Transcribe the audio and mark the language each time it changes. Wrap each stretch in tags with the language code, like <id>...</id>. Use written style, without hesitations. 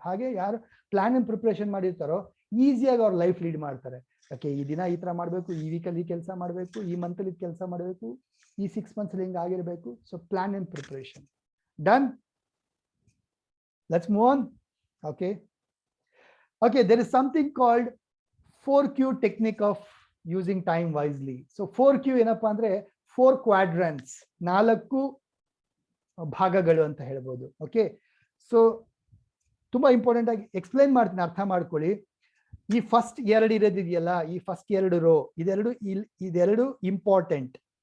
<kn>ಹಾಗೆ ಯಾರು plan and preparation ಮಾಡಿರ್ತಾರೋ ಈಸಿಯಾಗಿ ಅವ್ರ ಲೈಫ್ ಲೀಡ್ ಮಾಡ್ತಾರೆ. ಓಕೆ, ಈ ದಿನ ಈ ತರ ಮಾಡ್ಬೇಕು, ಈ ವೀಕಲ್ಲಿ ಈ ಕೆಲಸ ಮಾಡಬೇಕು, ಈ ಮಂತಲ್ಲಿ ಕೆಲಸ ಮಾಡಬೇಕು, ಈ 6 months ಹಿಂಗೆ ಆಗಿರ್ಬೇಕು. So plan and preparation. Done? Let's move on. Okay,</kn> <en>there is something called 4Q technique of using time wisely.</en> <kn>So 4Q ಏನಪ್ಪಾ ಅಂದ್ರೆ 4 quadrants, 4 ಭಾಗಗಳು ಅಂತ ಹೇಳ್ಬೋದು. ಓಕೆ, ಸೊ ತುಂಬಾ ಇಂಪಾರ್ಟೆಂಟ್ ಆಗಿ ಎಕ್ಸ್ಪ್ಲೈನ್ ಮಾಡ್ತೀನಿ, ಅರ್ಥ ಮಾಡ್ಕೊಳ್ಳಿ. ಈ ಫಸ್ಟ್ 2 ಇರೋದಿದೆಯಲ್ಲ, ಈ ಫಸ್ಟ್ 2 ರೋ ಇದೆರಡು ಇಂಪಾರ್ಟೆಂಟ್.</kn>